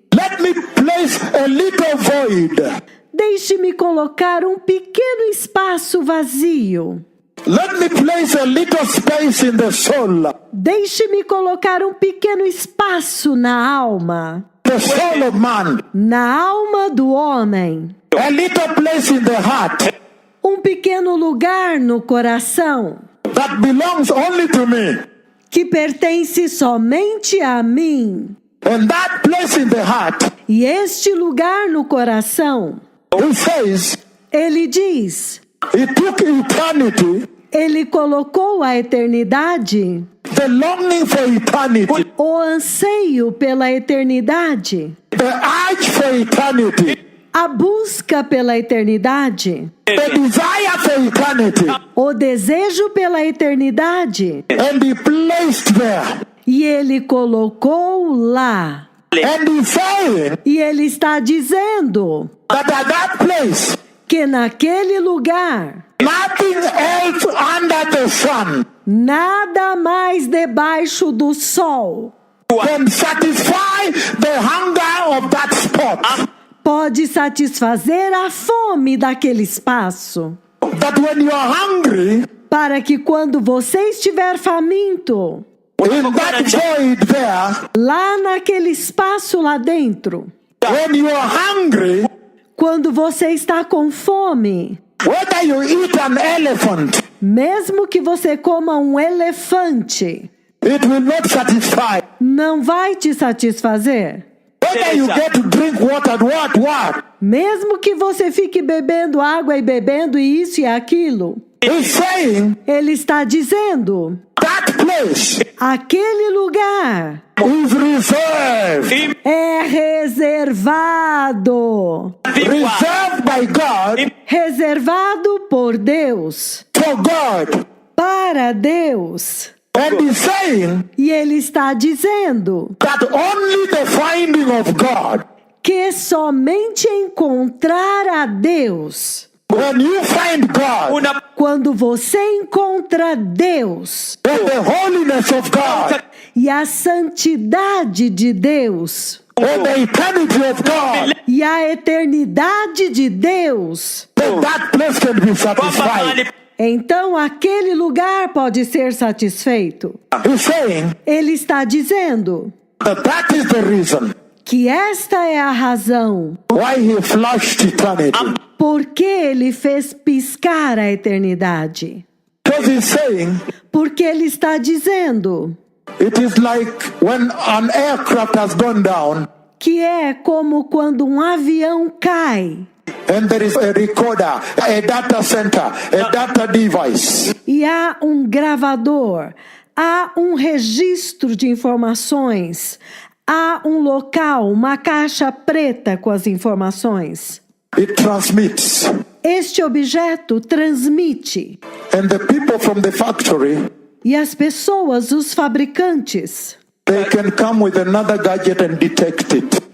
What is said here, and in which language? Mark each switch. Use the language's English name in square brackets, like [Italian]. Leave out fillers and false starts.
[English] let me place a little void. [Portuguese] deixe-me colocar um pequeno espaço vazio. [English] Let me place a little space in the soul. [Portuguese] Deixe-me colocar um pequeno espaço na alma. [English] The soul of man. [Portuguese] Na alma do homem. [English] A little place in the heart. [Portuguese] Um pequeno lugar no coração. [English] That belongs only to me. [Portuguese] Que pertence somente a mim. [English] And that place in the heart, [Portuguese] E este lugar no coração, [English] he says, [Portuguese] ele diz, [English] he took eternity, [Portuguese] ele colocou a eternidade, [English] the longing for eternity, [Portuguese] o anseio pela eternidade, [English] the urge for eternity, [Portuguese] a busca pela eternidade, [English] the desire for eternity, [Portuguese] o desejo pela eternidade, [English] and he placed there. [Portuguese] e ele colocou lá. [English] And he's saying [Portuguese] E ele está dizendo [English] that at that place, [Portuguese] que naquele lugar, [English] nothing else under the sun [Portuguese] nada mais debaixo do sol [English] can satisfy the hunger of that spot. [Portuguese] pode satisfazer a fome daquele espaço. [English] That when you are hungry, [Portuguese] Para que quando você estiver faminto, [English] in that void there, [Portuguese] lá naquele espaço lá dentro, [English] when you are hungry, [Portuguese] quando você está com fome, [English] whether you eat an elephant, [Portuguese] mesmo que você coma um elefante, [English] it will not satisfy. [Portuguese] não vai te satisfazer. [English] Whether you get to drink water, what? [Portuguese] Mesmo que você fique bebendo água e bebendo isso e aquilo, [English] He's saying [Portuguese] ele está dizendo, [English] that place [Portuguese] aquele lugar [English] is reserved. [Portuguese] é reservado. [English] Reserved by God [Portuguese] Reservado por Deus, [English] for God. [Portuguese] para Deus. [English] And he's saying [Portuguese] E ele está dizendo [English] that only the finding of God, [Portuguese] que somente encontrar a Deus, [English] when you find God, [Portuguese] quando você encontra Deus [English] and the holiness of God, [Portuguese] e a santidade de Deus [English] and the eternity of God, [Portuguese] e a eternidade de Deus, [English] then that place can be satisfied. [Portuguese] então aquele lugar pode ser satisfeito. [English] He's saying [Portuguese] Ele está dizendo [English] that that is the reason [Portuguese] que esta é a razão [English] why he flushed eternity. [Portuguese] por que ele fez piscar a eternidade. [English] Because he's saying [Portuguese] Porque ele está dizendo [English] it is like when an aircraft has gone down [Portuguese] que é como quando um avião cai [English] and there is a recorder, a data center, a data device. [Portuguese] e há um gravador, Há um registro de informações. Há um local, uma caixa preta com as informações. [English] It transmits. [Portuguese] Este objeto transmite. [English] And the people from the factory, [Portuguese] E as pessoas, os fabricantes, [English] they can come with another gadget and detect it.